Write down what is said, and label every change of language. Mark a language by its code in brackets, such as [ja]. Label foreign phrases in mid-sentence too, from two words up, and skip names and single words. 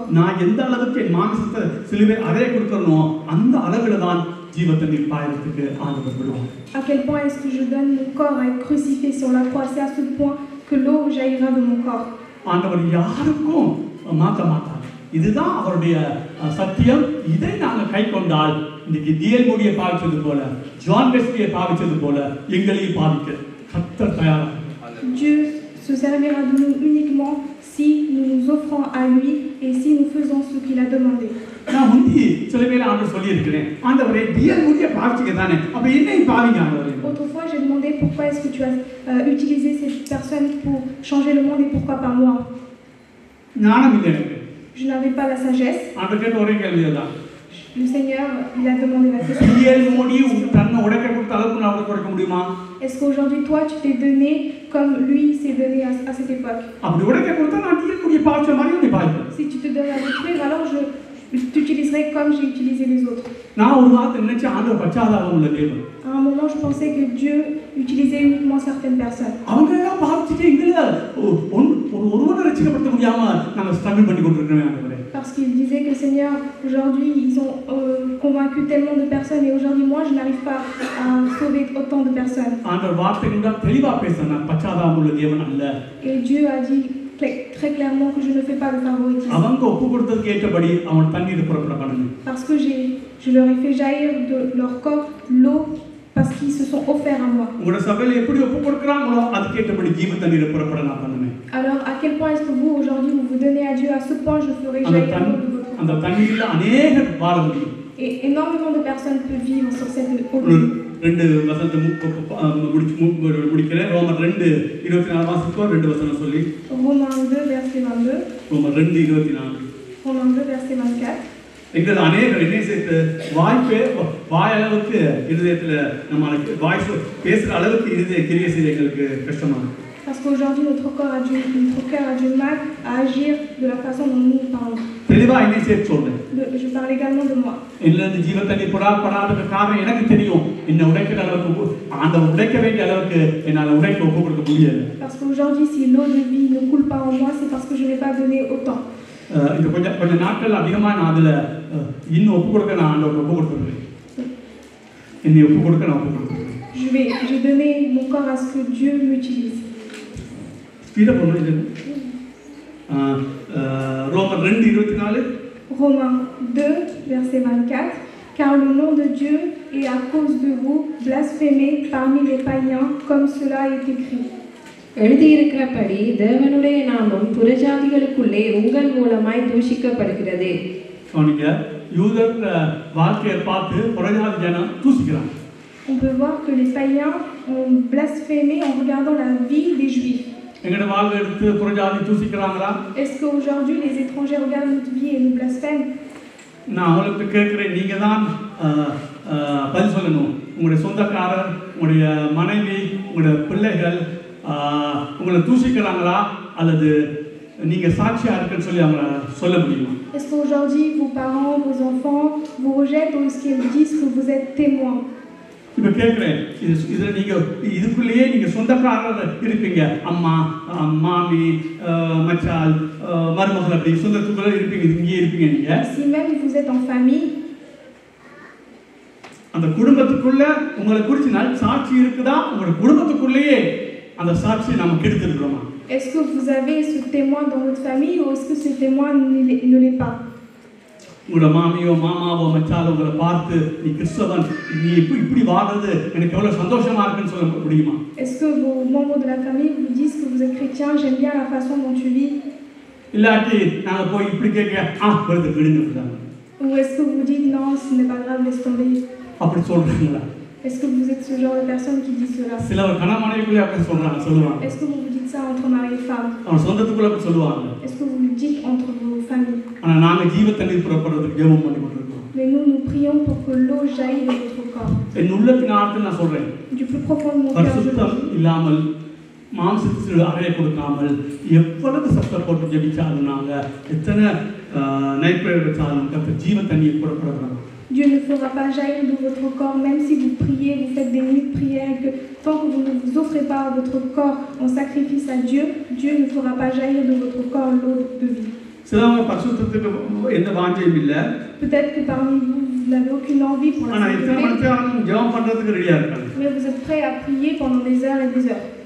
[ta] நான் எந்த அளவுக்கு என் மாம்சத்தை சிலுவை அறைய கொடுக்கறனோ அந்த அளவுல தான் ஜீவ தண்ணீர் பாயறதுக்கு ஆண்டவர் விடுவார். [fr] À quel point est-ce que je donne mon corps à être crucifié sur la croix? C'est à ce point que l'eau jaillira de mon corps. [ta] ஆண்டவர் யாருக்கும் மாற்ற மாட்டார். இதுதான் அவருடைய சத்தியம். இதை நாங்கள் கை கொண்டால் இன்னைக்கு டிஎல் மோடியை பாவிச்சது போல, ஜான் வெஸ்லியை பாவிச்சது போல எங்களையும் பாவிக்க கர்த்தர் தயாராக. [fr] Dieu se servira de nous uniquement si nous nous offrons à lui et si nous faisons ce qu'il a demandé. [ta] நான் முந்தி சில பேர் ஆண்டவர் சொல்லியிருக்கிறேன், ஆண்டவரே டிஎல் மோடியை பாவிச்சிக்க தானே, அப்ப என்னையும் பாவிங்க ஆண்டவரே. [fr] Autrefois, j'ai demandé pourquoi est-ce que tu as utilisé cette personne pour changer le monde et pourquoi pas moi? [ta] ஞானம் இல்லை எனக்கு. [fr] Je n'avais pas la sagesse. [ta] ஆண்டவர் கேட்ட ஒரே கேள்விதான், [fr] Le Seigneur, il a demandé la question. [ta] டிஎல் மோடி தன்னை உடைக்க கொடுத்த அளவுக்கு நான் உடைக்க கொடுக்க முடியுமா? [fr] Est-ce qu'aujourd'hui, toi, tu t'es donné comme lui s'est donné à cette époque? [ta] அப்படி உடைக்க கொடுத்தா நான் டிஎல் மோடியை பாவிச்ச மாதிரி நீ பாவிப்பேன். [fr] Si tu te donnes à détruire, alors je t'utiliserai comme j'ai utilisé les autres. [ta] நான் ஒரு வார்த்தை நினைச்சேன், ஆண்டவர் பச்சாதாபம் உள்ள தேவன். [fr] À un moment, je pensais que Dieu utilisait uniquement certaines personnes. [ta] அவங்க எல்லாம் பாவிச்சுட்டு எங்களை ஒருவரை ரட்சிக்கப்படுத்த முடியாம நாங்கள் ஸ்ட்ரகிள் பண்ணி கொண்டிருக்கிறோம் ஆண்டவரே. [fr] Parce qu'il disait que Seigneur, aujourd'hui, ils ont convaincu tellement de personnes et aujourd'hui, moi, je n'arrive pas à sauver autant de personnes. [ta] ஆண்டவர் வார்த்தைகள் தெளிவா பேசுறார், பச்சாதாபம் உள்ள தேவன் அல்ல. [fr] Et Dieu a dit très clairement que je ne fais pas de favoritisme. [ta] அவங்க ஒப்பு கொடுத்ததுக்கு ஏற்றபடி அவன் தண்ணீர் புறப்பட பண்ணணும். [fr] Parce que je leur ai fait jaillir de leur corps l'eau parce qu'ils se sont offerts à moi. [ta] உங்களோட சபையில எப்படி ஒப்பு கொடுக்கறாங்களோ அதுக்கு ஏற்றபடி ஜீவ தண்ணீர் புறப்பட நான் பண்ணுவேன். [fr] Alors à quel point est-ce que vous aujourd'hui vous vous donnez à Dieu? À ce point je ferai jaillir l'eau de votre corps. [ta] அந்த தண்ணீர்ல अनेகர் வாழ முடியும். [fr] Et énormément de personnes peuvent vivre sur cette eau. [ta] ரெண்டு வசனத்தை முடிக்கிறேன். ரோமர் 2:24 வாசிப்போம். ரெண்டு வசனம் சொல்லி. [fr] Romains 2 verset 22. [ta] ரோமர் 2:24. [fr] Romains 2 verset 24. [ta] எங்கள் அநேகர் என்ன சேர்த்து வாய் அளவுக்கு இருதயத்துல நம்மளுக்கு வாய் பேசுற அளவுக்கு இருதய கிரியை செய்ய எங்களுக்கு கஷ்டமா. [fr] Parce qu'aujourd'hui notre cœur a du mal à agir de la façon dont nous parlons. [ta] தெளிவா என்ன சேர்த்து சொல்றேன். [fr] Je parle également de moi. [ta] இல்ல இந்த ஜீவ தண்ணி படாததுக்கு காரணம் எனக்கு தெரியும். என்ன உடைக்கிற அளவுக்கு அந்த உடைக்க வேண்டிய அளவுக்கு என்னால உடைக்க ஒப்பு கொடுக்க முடியல. [fr] Parce qu'aujourd'hui si l'eau de vie ne coule pas en moi, c'est parce que je n'ai pas donné autant. [ta] இந்த கொஞ்ச நாட்கள் அதிகமா நான் அதுல இன்னும் ஒப்பு கொடுக்க நான் ஆண்டவருக்கு ஒப்பு கொடுத்துருக்கேன். என்னை ஒப்பு கொடுக்க நான் ஒப்பு கொடுத்துருக்கேன். [fr] J'ai donné mon corps à ce que Dieu m'utilise. [ta] ஸ்பீடா பண்ணுங்க. ரோமர் 2:24. [fr] Romains 2 verset 24. Car le nom de Dieu est à cause de vous blasphémé parmi les païens, comme cela est écrit. [ta] எழுதியிருக்கிறபடி தேவனுடைய நாமம் புறஜாதிகளுக்குள்ளே உங்கள் மூலமாய் தூஷிக்கப்படுகிறது. யூதர் வாழ்க்கையை பார்த்து புறஜாதி ஜனம் தூஷிக்கிறாங்க. [fr] On peut voir que les païens ont blasphémé en regardant la vie des Juifs. Est-ce qu'aujourd'hui les étrangers regardent notre vie et nous blasphèment? [ta] உங்களுடைய சொந்தக்காரர், உங்களுடைய மனைவி, உங்களுடைய பிள்ளைகள் உங்களை தூஷிக்கிறாங்களா அல்லது நீங்க சாட்சியா இருக்குன்னு சொல்லி அவங்க சொல்ல முடியுமா? [fr] Est-ce qu'aujourd'hui vos parents, vos enfants vous rejettent ou est-ce qu'ils disent que vous êtes témoins? [ta] இப்ப கேக்குறேன், இதுல நீங்க இதுக்குள்ளேயே நீங்க சொந்தக்காரர் இருப்பீங்க, அம்மா, மாமி, மச்சால், மருமகள், அப்படி சொந்தத்துக்குள்ள இருப்பீங்க, இங்கே இருப்பீங்க நீங்க. [fr] Si même vous êtes en famille, [ta] அந்த குடும்பத்துக்குள்ள உங்களை குறித்து நல்ல சாட்சி இருக்குதா? உங்க குடும்பத்துக்குள்ளேயே அந்த சாட்சியை நாம கெடுத்துறோமா? [fr] Est-ce que vous avez ce témoin dans votre famille ou est-ce que ce témoin ne l'est pas? [ta] உங்க மாமியோ மாமாவோ மச்சாலோ உங்களை பார்த்து நீ கிறிஸ்தவன், நீ இப்படி வாழ்றது எனக்கு எவ்வளவு சந்தோஷமா இருக்குன்னு சொல்ல முடியுமா? [fr] Est-ce que vos membres de la famille vous disent que vous êtes chrétien, j'aime bien la façon dont tu vis? [ta] இல்லாட்டி நாங்க போய் இப்படி கேட்க வருது விடுங்க. [fr] Ou est-ce que vous dites non, ce n'est pas grave, laisse tomber? [ta] அப்படி சொல்றீங்களா? [fr] Est-ce que vous êtes ce genre de personne qui dit cela? [ta] சிலர் கணவனைக்குள்ளே அப்படி சொல்லுவாங்க. [fr] Est-ce que vous vous dites ça entre mari et femme? [ta] அவன் சொந்தத்துக்குள்ள அப்படி சொல்லுவாங்க. [fr] Est-ce que vous le dites entre vos familles? [ta] ஆனா நாங்க ஜீவ தண்ணீர் புறப்படுறதுக்கு ஜெபம் பண்ணி கொண்டிருக்கோம். [fr] Mais nous prions pour que l'eau jaillisse de votre corps. [ta] என் உள்ளத்தின் ஆழத்தில் நான் சொல்றேன். [fr] Du plus profond de mon cœur. [ta] பரிசுத்தம் இல்லாமல் மாம்சத்துக்கு அறையை கொடுக்காமல் எவ்வளவு சத்தம் போட்டு ஜெபிச்சாலும் நாங்க எத்தனை [en] night prayer [ta] வச்சாலும் கர்த்தர் ஜீவ தண்ணீர் புறப்படுறாங்க. [fr] Dieu ne fera pas jaillir de votre corps, même si vous priez, vous faites des nuits de prière, et que tant que vous ne vous offrez pas votre corps en sacrifice à Dieu, Dieu ne fera pas jaillir de votre corps l'eau de vie. Peut-être que parmi vous, vous n'avez aucune envie pour la sanctifier, mais vous êtes prêts à prier pendant des heures et des heures.